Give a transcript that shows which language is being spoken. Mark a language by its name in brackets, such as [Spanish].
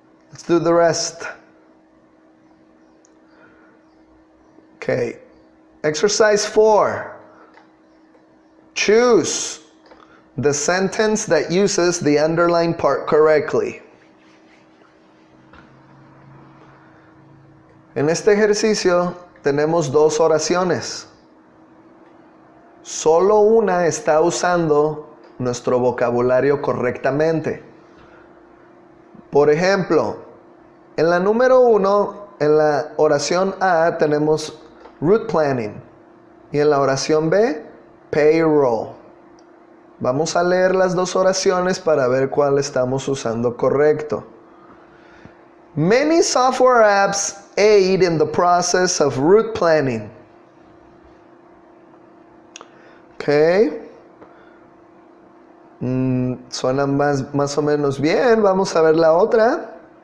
[English] Let's do the rest. Okay. Exercise 4. Choose the sentence that uses the underlined part correctly. [Spanish] En este ejercicio tenemos dos oraciones. Solo una está usando nuestro vocabulario correctamente. Por ejemplo, en la número 1, en la oración A tenemos route planning y en la oración B, payroll. Vamos a leer las dos oraciones para ver cuál estamos usando correcto. [English] Many software apps aid in the process of route planning. Ok. [Spanish] Suena más o menos bien. Vamos a ver la otra.